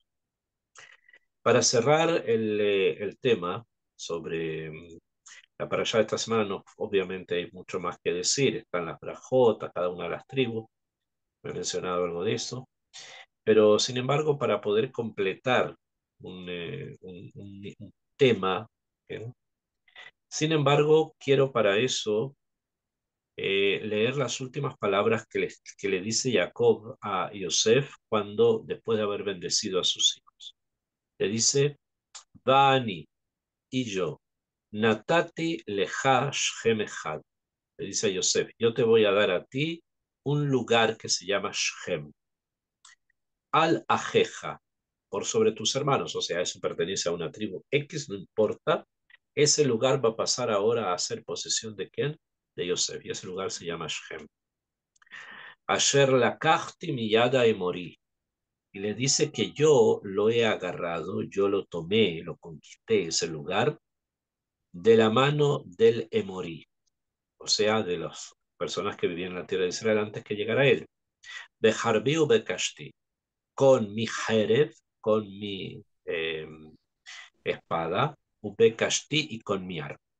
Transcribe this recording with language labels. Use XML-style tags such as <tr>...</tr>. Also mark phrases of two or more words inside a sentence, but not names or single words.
<es>Para cerrar el tema sobre la parashá de esta semana, no, obviamente hay mucho más que decir, están las brajotas, cada una de las tribus, me he mencionado algo de eso, pero sin embargo, para poder completar un tema, ¿eh? Sin embargo, quiero para eso leer las últimas palabras que le dice Jacob a Yosef cuando, después de haber bendecido a sus hijos. Le dice, Bani, y yo,</es> <he>נתתי לך שכם אחד.</he> <es>Le dice a Yosef, yo te voy a dar a ti un lugar que se llama Shem.</es> <he>על אחיך,</he> <es>por sobre tus hermanos, o sea, eso pertenece a una tribu X, no importa, ese lugar va a pasar ahora a ser posesión de quién? De Yosef, y ese lugar se llama Shem.</es> <he>אשר לקחתי מיד האמורי.</he> <es>Y le dice que yo lo he agarrado, yo lo tomé, lo conquisté, ese lugar, de la mano del Emorí, o sea, de las personas que vivían en la tierra de Israel antes que llegara él. De</es> <he>בחרבי ובקשתי,</he> <es>con mi Jerez, con mi espada,</es> <he>ובקשתי</he> <es>y con mi arco.</es>